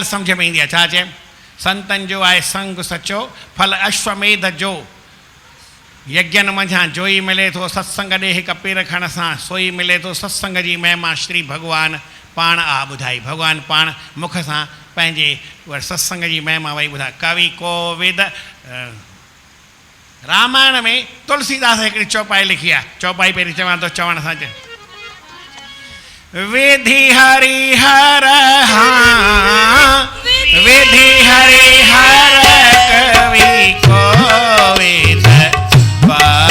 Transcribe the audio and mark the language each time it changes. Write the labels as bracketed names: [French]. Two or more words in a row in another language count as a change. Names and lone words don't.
[Sindhi] सम्झ में ईंदी आहे छा चए संतनि जो आहे संग सचो फल अश्वमेध जो यज्ञनि मंझां जोई मिले थो सत्संग ॾे हिकु पेर खण सां सोई मिले थो सत्संग जी महिमा श्री भॻवान पाण आ ॿुधाई भॻवानु पाण मुख सां पंहिंजे सत्संग जी महिमा वई ॿुधाए कवि कोविद रामायण में तुलसीदास हिकिड़ी चौपाई लिखी आहे चौपाई पहिरीं चवां थो चवण सां विधि हरि हर विधि हरि हर कवि कोविद